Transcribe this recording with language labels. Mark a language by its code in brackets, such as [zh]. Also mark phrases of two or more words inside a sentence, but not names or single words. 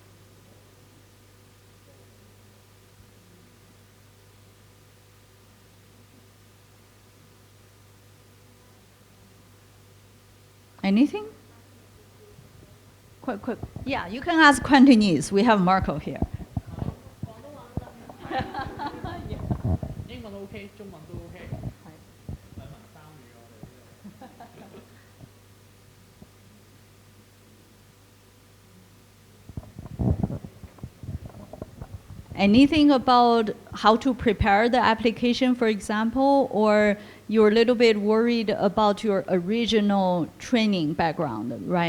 [en] Anything? Quick. Yeah, you can ask Cantonese. We have Marco here. [yue] 英文 OK， 中文都 OK， 兩文三語我哋。 [en] Anything about how to prepare the application, for example, or you're a little bit worried about your original training background, right?